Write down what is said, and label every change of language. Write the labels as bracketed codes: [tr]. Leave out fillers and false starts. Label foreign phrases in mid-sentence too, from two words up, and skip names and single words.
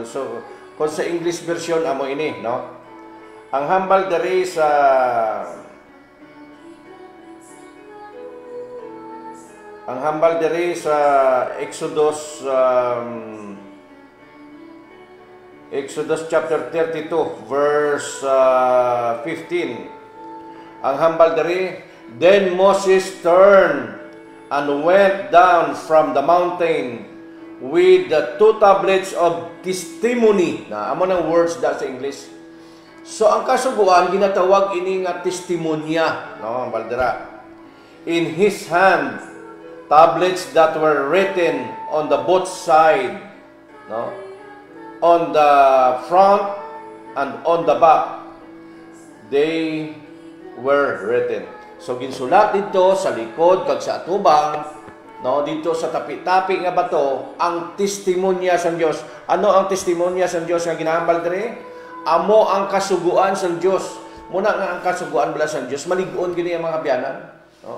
[hil] So kung sa [en] English version [hil] amo ini, no. Ang hambal diri sa Exodus chapter 32 verse 15. Ang hambal diri, [en] then Moses turned and went down from the mountain with the 2 tablets of testimony. [hil] Na amo nang words da sa English. So ang kasuguan ginatawag ini nga testimonya, no, ang baldera. [en] In his hand, tablets that were written on the both side, no, on the front and on the back. They were written. [hil] So ginsulat dito sa likod kag sa atubang, no, dito sa tapi-tapi nga bato ang testimonya sa Dios. Ano ang testimonya sa Dios nga ginahambal diri? Amo ang kasuguan sa Dios. Muna nga ang kasuguan bala sa Dios, malig-on gini ang mga biyanan, no.